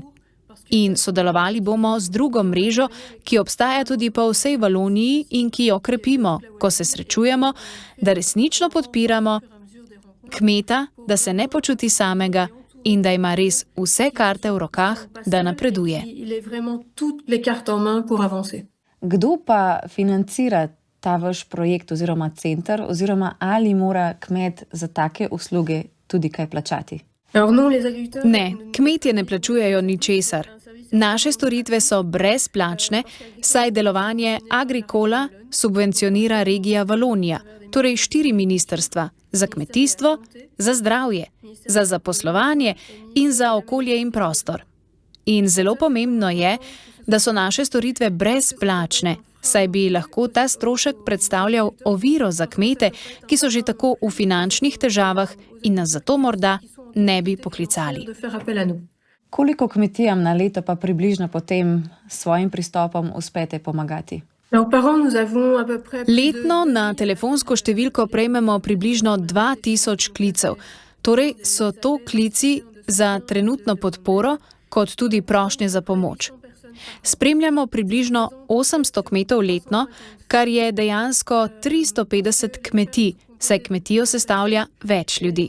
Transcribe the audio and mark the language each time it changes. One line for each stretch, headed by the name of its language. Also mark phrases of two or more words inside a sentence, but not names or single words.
Slovenian: In sodelovali bomo z drugo mrežo, ki obstaja tudi po vsej Valoniji in ki jo krepimo, ko se srečujemo, da resnično podpiramo kmeta, da se ne počuti samega in da ima res vse karte v rokah, da napreduje. Kdo pa financira ta vaš projekt oziroma center, oziroma ali mora kmet za take usluge tudi kaj plačati?
French: Alors non, les agriculteurs
Slovenian: Ne, kmetje ne plačujejo ničesar. Naše storitve so brezplačne, saj delovanje Agrikola subvencionira regija Valonija, torej 4 ministrstva: za kmetijstvo, za zdravje, za zaposlovanje in za okolje in prostor. In zelo pomembno je, da so naše storitve brezplačne, saj bi lahko ta strošek predstavljal oviro za kmete, ki so že tako v finančnih težavah in nas zato morda ne bi poklicali.
French: de faire appel à nous.
Slovenian: Koliko kmetijam na leto pa približno potem s svojim pristopom uspete pomagati?
French: Alors par an, nous avons à peu près plus de-
Slovenian: Letno na telefonsko številko prejmemo približno 2000 klicev, torej so to klici za trenutno podporo, kot tudi prošnje za pomoč. Spremljamo približno 800 kmetov letno, kar je dejansko 350 kmetij, saj kmetijo sestavlja več ljudi.